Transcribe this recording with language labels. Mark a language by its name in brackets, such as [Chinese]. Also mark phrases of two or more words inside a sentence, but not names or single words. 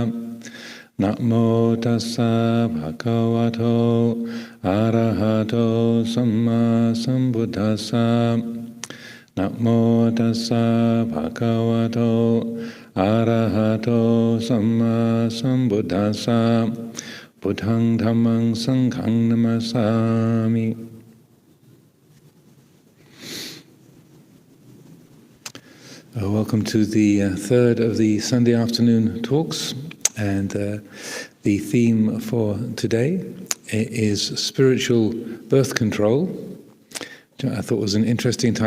[Pali] Namo tassa bhagavato arahato samma sambuddhassa. Namo tassa bhagavato arahato samma sambuddhassa. Buddhang dhammang sanghang namasami. [English] Welcome to the third of the Sunday afternoon talks, and the theme for today is spiritual birth control, which I thought was an interesting title.